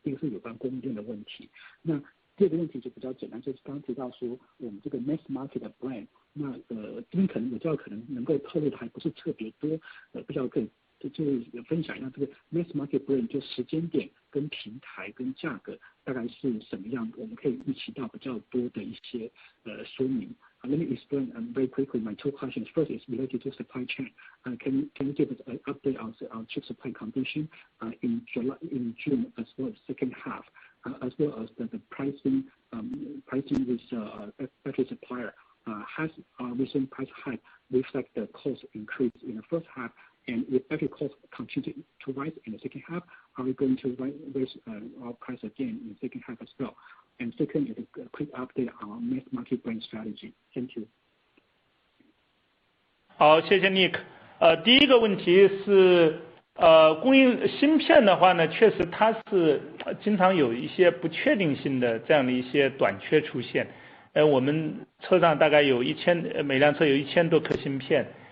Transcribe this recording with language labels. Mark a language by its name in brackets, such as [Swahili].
[Chinese] 第一个是有关供应链的问题。那第二个问题就比较简单，就是刚刚提到说我们这个 mass market 的 brand， 那这边可能我知道可能能够透露的还不是特别多，不知道可以就分享一下这个 [English] mass market brand [Chinese] 就时间点跟平台跟价格大概是什么样，我们可以预期到比较多的一些说明。 [English] Let me explain very quickly my two questions. First is related to supply chain. Can you give us an update on chip supply condition in June as well as second half, as well as the pricing with battery supplier? Has recent price hike reflect the cost increase in the first half? And if battery costs continue to rise in the second half, are we going to raise our price again in the second half as well? And second is a quick update on mass market brand strategy. Thank you. [Chinese] 好，谢谢 Nick。第一个问题是供应芯片的话呢，确实它是经常有一些不确定性的这样的一些短缺出现。我们车上大概有每辆车有1000多颗芯片。